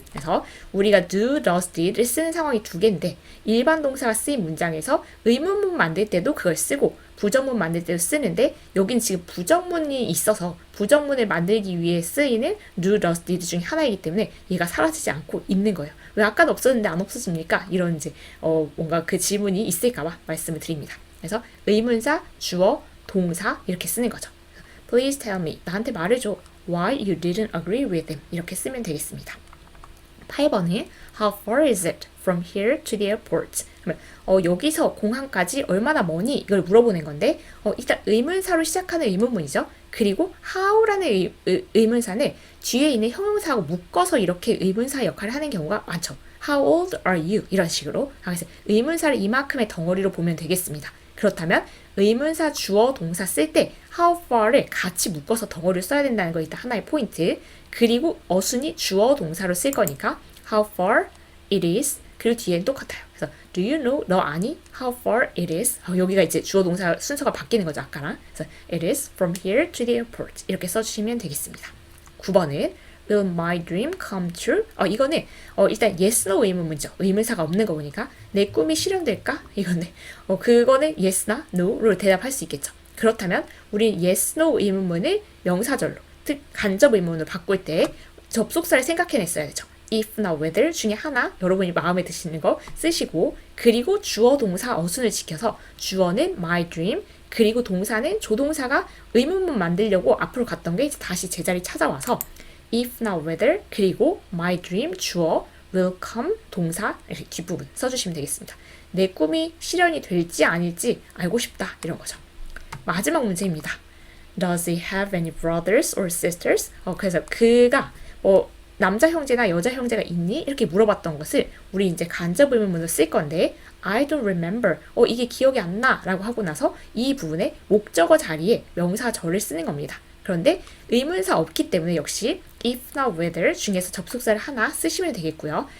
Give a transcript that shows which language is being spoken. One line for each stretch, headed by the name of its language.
Korean: 그래서 우리가 do, does, did를 쓰는 상황이 두 개인데 일반 동사가 쓰인 문장에서 의문문 만들 때도 그걸 쓰고 부정문 만들 때도 쓰는데 여긴 지금 부정문이 있어서 부정문을 만들기 위해 쓰이는 do, does, did 중에 하나이기 때문에 얘가 사라지지 않고 있는 거예요. 왜 아까는 없었는데 안 없어집니까? 이런 이제 뭔가 그 질문이 있을까봐 말씀을 드립니다. 그래서 의문사, 주어, 동사 이렇게 쓰는 거죠.
English: Please tell me,
Korean: 나한테 말해줘.
English: Why you didn't agree with him?
Korean: 이렇게 쓰면 되겠습니다.
English: 8번은 How far is it from here to the airport?
Korean: 여기서 공항까지 얼마나 머니? 이걸 물어보는 건데 일단 의문사로 시작하는 의문문이죠. 그리고 how라는 의문사는 뒤에 있는 형용사하고 묶어서 이렇게 의문사 역할을 하는 경우가 많죠.
English: How old are you?
Korean: 이런 식으로. 그래서 의문사를 이만큼의 덩어리로 보면 되겠습니다. 그렇다면 의문사 주어 동사 쓸 때 how far를 같이 묶어서 덩어리를 써야 된다는 거 일단 하나의 포인트. 그리고 어순이 주어 동사로 쓸 거니까
English: how far it is
Korean: 그리고 뒤에는 똑같아요.
English: 그래서 do you know?
Korean: 너 아니?
English: How far it is?
Korean: 여기가 이제 주어 동사 순서가 바뀌는 거죠. 아까랑.
English: 그래서 it is from here to the airport
Korean: 이렇게 써주시면 되겠습니다. 9번은
English: Will my dream come true?
Korean: 이거는 일단 yes, no 의문문이죠. 의문사가 없는 거 보니까 내 꿈이 실현될까? 이거는 그거는 yes나 no로 대답할 수 있겠죠. 그렇다면 우리 yes, no 의문문을 명사절로, 즉 간접 의문문으로 바꿀 때 접속사를 생각해냈어야 되죠. if나 whether 중에 하나 여러분이 마음에 드시는 거 쓰시고, 그리고 주어 동사 어순을 지켜서 주어는 my dream, 그리고 동사는 조동사가 의문문 만들려고 앞으로 갔던 게 이제 다시 제자리 찾아와서 if나 whether 그리고 my dream 주어, will come 동사 이렇게 뒷부분 써주시면 되겠습니다. 내 꿈이 실현이 될지 아닐지 알고 싶다 이런 거죠. 마지막 문제입니다.
English: Does he have any brothers or sisters?
Korean: 그래서 그가 남자 형제나 여자 형제가 있니? 이렇게 물어봤던 것을 우리 이제 간접 의문문으로 쓸 건데
English: I don't remember.
Korean: 이게 기억이 안 나 라고 하고 나서 이 부분에 목적어 자리에 명사절을 쓰는 겁니다. 그런데 의문사 없기 때문에 역시 if나 whether 중에서 접속사를 하나 쓰시면 되겠고요.